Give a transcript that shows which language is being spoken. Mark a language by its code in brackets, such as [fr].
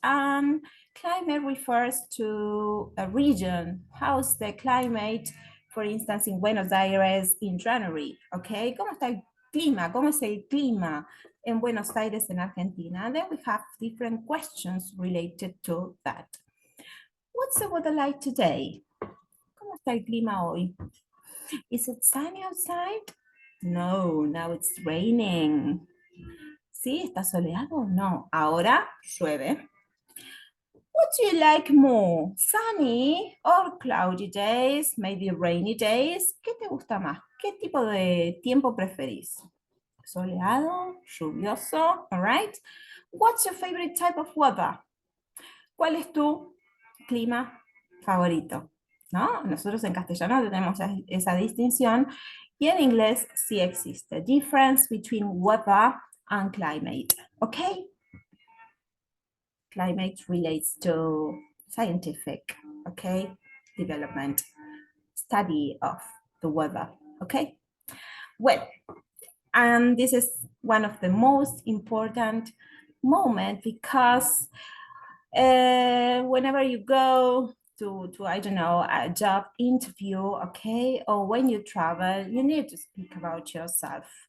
[en] Climate refers to a region. How's the climate, for instance, in Buenos Aires in January, okay? [es] ¿Cómo está el clima? ¿Cómo es el clima en Buenos Aires en Argentina? [en] And then we have different questions related to that. What's the weather like today? [es] ¿Cómo está el clima hoy? [en] Is it sunny outside? No, now it's raining. [es] ¿Sí? ¿Está soleado? No. Ahora llueve. [en] What do you like more? Sunny or cloudy days? Maybe rainy days? [es] ¿Qué te gusta más? ¿Qué tipo de tiempo preferís? Soleado, lluvioso, [en] all right? What's your favorite type of weather? [es] ¿Cuál es tu clima favorito? ¿No? Nosotros en castellano tenemos esa distinción y en inglés sí existe. [en] Difference between weather and climate, okay? Climate relates to scientific, okay, development, study of the weather, okay? Well, and this is one of the most important moments because whenever you go to I don't know, a job interview, okay, or when you travel, you need to speak about yourself.